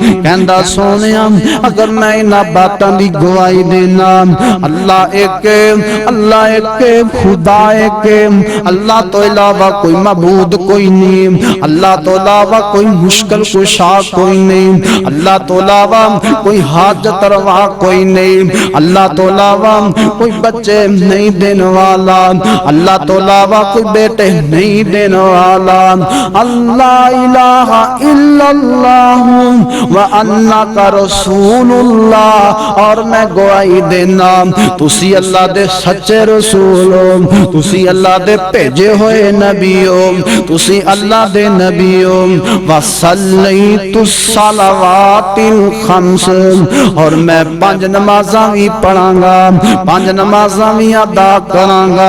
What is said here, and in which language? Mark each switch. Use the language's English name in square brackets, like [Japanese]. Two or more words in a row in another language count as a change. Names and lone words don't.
[Punjabi] کہندا سوہنیا اگر میں انہاں باتاں دی گواہی دینا، اللہ ایک، اللہ ایک، خدا ایک، اللہ توں علاوہ کوئی معبود کوئی نہیں، اللہ توں علاوہ کوئی مشکل کشا کوئی نہیں، اللہ توں علاوہ کوئی حاجت روا کوئی نہیں، اللہ توں علاوہ کوئی بچے نہیں دینے والا، اللہ توں علاوہ کوئی بیٹے نہیں دینے والا. [Arabic] الله إله إلا الله وأنك رسول الله. [Punjabi] اور میں گواہی دینا تسی اللہ دے سچے رسول ہو، تسی اللہ دے بھیجے ہوئے نبی ہو، تسی اللہ دے نبی ہو. [Arabic] وصليت الصلوات الخمس, [Punjabi] اور میں 5 نمازاں وی پڑھاں گا، 5 نمازاں وی ادا کراں گا.